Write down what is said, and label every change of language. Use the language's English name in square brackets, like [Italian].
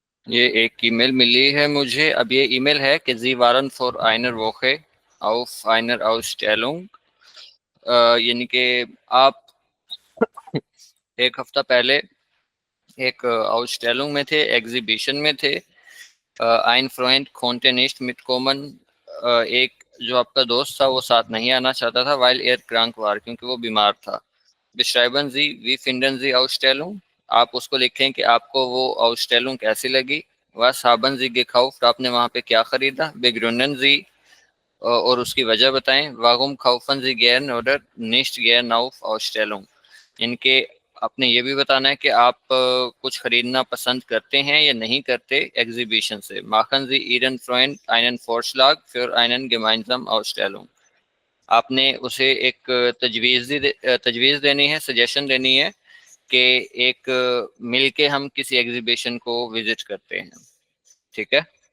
[Hindi] ये एक ईमेल मिली है मुझे। अब ये ईमेल है कि [German] Sie waren vor einer Woche auf einer Ausstellung। [Hindi] यानी कि आप एक हफ्ता पहले एक आउटस्टेलिंग में थे, एग्जीबिशन में थे। [German] ein Freund konnte nicht mitkommen। [Hindi] एक जो आपका दोस्त था वो साथ नहीं आना चाहता था, [German] weil er krank war, [Hindi] क्योंकि वो बीमार था। [German] beschreiben Sie wie finden Sie Ausstellung। [Hindi] आप उसको लिखें कि आपको वो आउटस्टेलिंग कैसी लगी। [German] was haben Sie gekauft, [Hindi] आपने वहाँ पे क्या खरीदा। [German] begründen Sie, [Hindi] और उसकी वजह बताएं। [German] warum kaufen Sie gern oder nicht gern auf Ausstellung। [Hindi] इनके आपने ये भी बताना है कि आप कुछ खरीदना पसंद करते हैं या नहीं करते एग्जीबिशन से। [German] machen Sie Ihren Freund einen Vorschlag für einen gemeinsamen Ausstellung। [Hindi] आपने उसे एक तजवीज़ देनी है, सजेशन देनी है कि एक मिल के हम किसी एग्जीबिशन को विजिट करते हैं। ठीक है।